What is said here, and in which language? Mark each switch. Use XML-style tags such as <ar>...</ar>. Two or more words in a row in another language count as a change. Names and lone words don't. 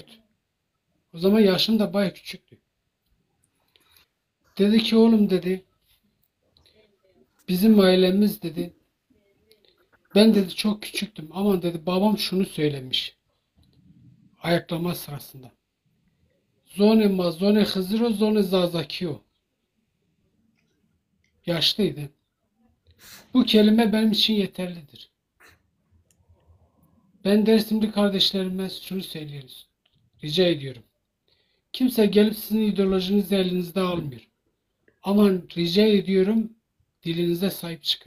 <tr>O zaman yaşım da bayağı küçüktü. Dedi ki oğlum dedi bizim ailemiz dedi ben dedi çok küçüktüm ama dedi babam şunu söylemiş ayaklama sırasında.</tr> <zza>Zone ma zone hıziro zone zazakio.</zza> <tr>Yaşlıydı. Bu kelime benim için yeterlidir. Ben Dersimli kardeşlerime şunu söylüyoruz. Rica ediyorum. Kimse gelip sizin ideolojinizi elinizde almıyor. Ama rica ediyorum dilinize sahip çıkın.</tr>